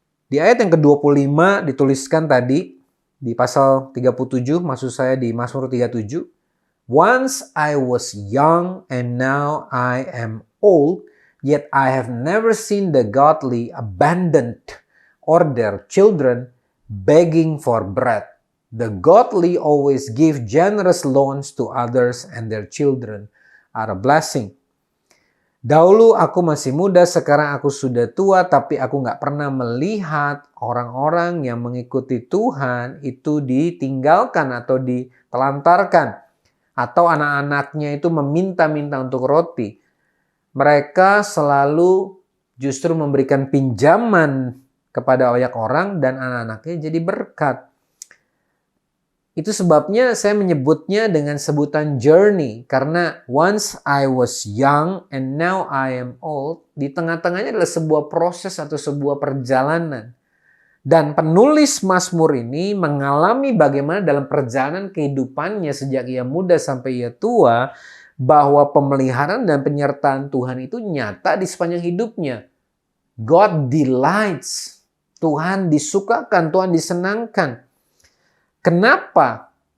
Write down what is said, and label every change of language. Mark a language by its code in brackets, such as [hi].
[id] Di ayat yang ke-25 dituliskan tadi, di pasal 37, maksud saya di Mazmur 37, [en] Once I was young and now I am old, yet I have never seen the godly abandoned or their children begging for bread. The godly always give generous loans to others and their children are a blessing. [id] Dahulu aku masih muda, sekarang aku sudah tua, tapi aku gak pernah melihat orang-orang yang mengikuti Tuhan itu ditinggalkan atau ditelantarkan. Atau anak-anaknya itu meminta-minta untuk roti. Mereka selalu justru memberikan pinjaman kepada banyak orang dan anak-anaknya jadi berkat. Itu sebabnya saya menyebutnya dengan sebutan journey. [en] Karena once I was young and now I am old. [id] Di tengah-tengahnya adalah sebuah proses atau sebuah perjalanan. Dan penulis Mazmur ini mengalami bagaimana dalam perjalanan kehidupannya sejak ia muda sampai ia tua. Bahwa pemeliharaan dan penyertaan Tuhan itu nyata di sepanjang hidupnya. [en] God delights. [id] Tuhan disukakan, Tuhan disenangkan. Kenapa